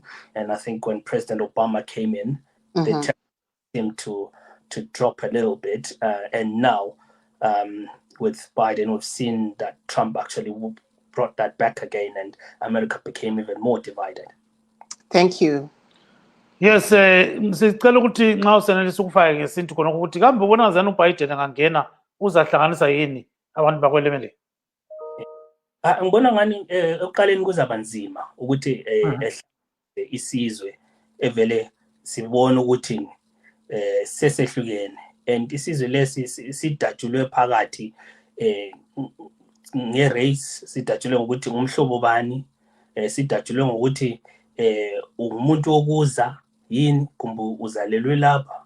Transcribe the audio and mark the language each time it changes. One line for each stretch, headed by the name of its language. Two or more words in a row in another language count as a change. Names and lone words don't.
English: And I think when President Obama came in, they tempted him to drop a little bit. And now, with Biden, we've seen that Trump actually brought that back again, and America became even more divided. Thank you. Yes,
North Ndebele: sicela ukuthi nxa usenelisa ukufaka ngesintu khona ukuthi kambe ubona ngazani uBiden angangena uzahlanganisa yini abantu bakwelemele. Ngibona ngani ekuqaleni kuzaba nzima ukuthi isizwe evele sibone ukuthi sesehlukene, and isizwe lesi sidatshulwe phakathi nge-race, sidatshulwe ngokuthi ngumhlobo bani, sidatshulwe ngokuthi umuntu wokuza yini kumbe uzalelwe lapha.